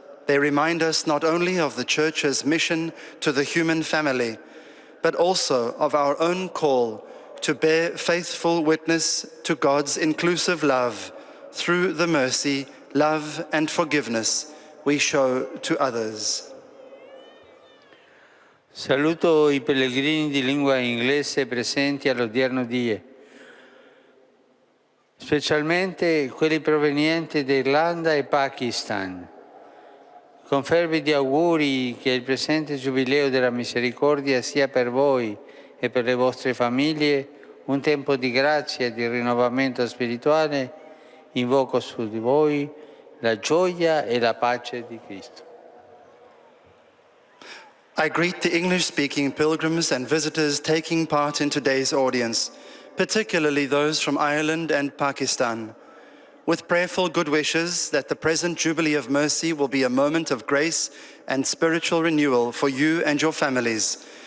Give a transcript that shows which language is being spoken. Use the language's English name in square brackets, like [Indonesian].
[English] They remind us not only of the Church's mission to the human family, but also of our own call to bear faithful witness to God's inclusive love through the mercy, love, and forgiveness we show to others. [Italian] Saluto I pellegrini di lingua inglese presenti all'odierno die, specialmente quelli provenienti da Irlanda e Pakistan. Confervi di auguri che il presente Giubileo della Misericordia sia per voi e per le vostre famiglie un tempo di grazia e di rinnovamento spirituale. Invoco su di voi la gioia e la pace di Cristo. [English] I greet the English-speaking pilgrims and visitors taking part in today's audience, particularly those from Ireland and Pakistan, with prayerful good wishes that the present Jubilee of Mercy will be a moment of grace and spiritual renewal for you and your families.